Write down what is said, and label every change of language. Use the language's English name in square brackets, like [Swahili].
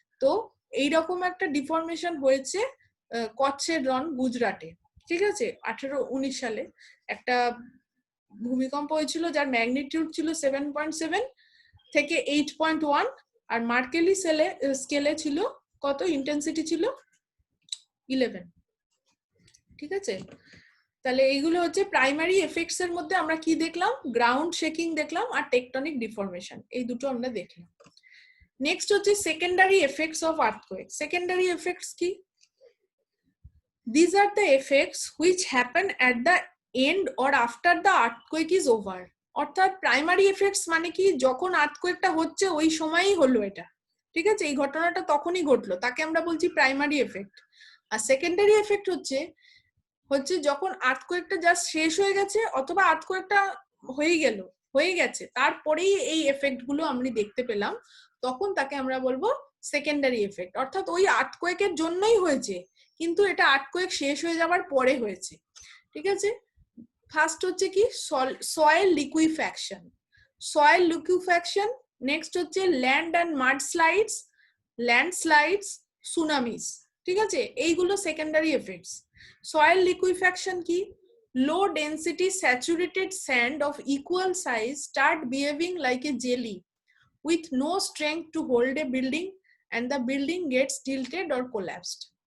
[Bangla] তো এইরকম একটা ডিফরমেশন হয়েছে কচ্ছের রন গুজরাটে, ঠিক আছে, 1819 সালে একটা ভূমিকম্প হয়েছিল যার ম্যাগনিটিউড ছিল 7.7 থেকে 8.1, আর মার্কেলি স্কেলে ছিল কত, ইন্টেন্সিটি ছিল 11, ঠিক আছে। তাহলে এইগুলো হচ্ছে প্রাইমারি এফেক্টস এর মধ্যে আমরা কি দেখলাম, গ্রাউন্ড শেকিং দেখলাম আর টেকটনিক ডিফরমেশন, এই দুটো আমরা দেখলাম। নেক্সট হচ্ছে secondary effects of earthquake. Secondary effects কি? [English] These are the effects which happen at the end or after the earthquake is over. [Bangla] অর্থাৎ প্রাইমারি এফেক্টস মানে কি, যখন আর্থকোয়েকটা হচ্ছে ওই সময়ই হলো এটা, ঠিক আছে, এই ঘটনাটা তখনই ঘটলো, তাকে আমরা বলছি প্রাইমারি এফেক্ট। আর সেকেন্ডারি এফেক্ট হচ্ছে যখন আর্থকোয়েকটা জাস্ট শেষ হয়ে গেছে অথবা আর্থকোয়েকটা হয়ে গেছে তারপরেই এই এফেক্ট গুলো আমরা দেখতে পেলাম, তখন তাকে আমরা বলবো সেকেন্ডারি এফেক্ট। অর্থাৎ ওই আর্থকোয়েকের জন্যই হয়েছে, কিন্তু এটা আর্থকোয়েক শেষ হয়ে যাওয়ার পরে হয়েছে, ঠিক আছে। ফার্স্ট হচ্ছে কি, soil liquefaction. Soil liquefaction, next হচ্ছে ল্যান্ড অ্যান্ড মাডস্লাইডস, ল্যান্ডস্লাইডস, সুনামিস, ঠিক আছে, এইগুলো সেকেন্ডারি এফেক্টস। সয়েল লিকুইফ্যাকশন কি? [English] low density saturated sand of equal size start behaving like a jelly with no strength to hold a building and the building gets tilted or collapsed.